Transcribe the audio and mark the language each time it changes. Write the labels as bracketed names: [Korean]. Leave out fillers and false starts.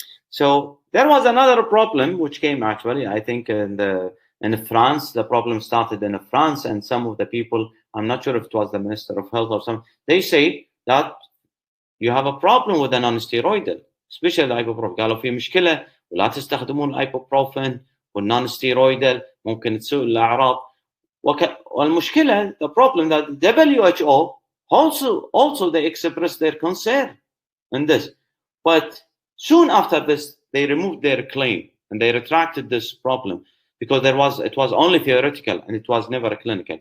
[English] So there was another problem which came actually, I think in France. The problem started in France, and some of the people, I'm not sure if it was the Minister of Health or some, they say that you have a problem with a non-steroidal, especially الايبوبروفين. [Arabic] قالوا في مشكله ولا تستخدمون الايبوبروفين والنون ستيرويدال ممكن تسوء الاعراض. والمشكله, [English] the problem, that WHO also they expressed their concern in this, but soon after this they removed their claim and they retracted this problem because it was only theoretical and it was never clinical.